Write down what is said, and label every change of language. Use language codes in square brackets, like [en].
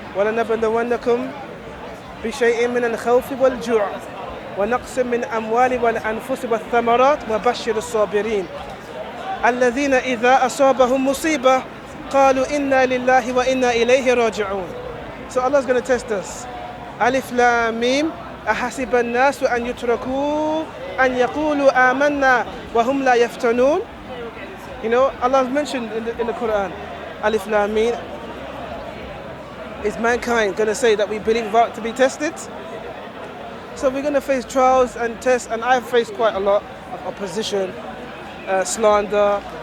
[ar] وَلَنَبْلُوَنَّكُمْ بِشَيْءٍ مِّنَ الْخَوْفِ وَالْجُوعِ وَنَقْصٍ مِّنَ الْأَمْوَالِ وَالْأَنفُسِ وَالثَّمَرَاتِ وَبَشِّرِ الصَّابِرِينَ الَّذِينَ إِذَا أَصَابَهُم مُّصِيبَةٌ قَالُوا إِنَّا لِلَّهِ وَإِنَّا إِلَيْهِ رَاجِعُونَ. [en] So Allah's going to test us. [ar] Alif Lam Mim أَحَسِبَ النَّاسُ أَن يُتْرَكُوا أَن يَقُولُوا آمَنَّا وَهُمْ لَا يَفْتَنُونَ. [en] Allah has mentioned in the Quran, Alif Lam Mim, is mankind going to say that we believe without to be tested? So we're going to face trials and tests, and I've faced quite a lot of opposition, slander.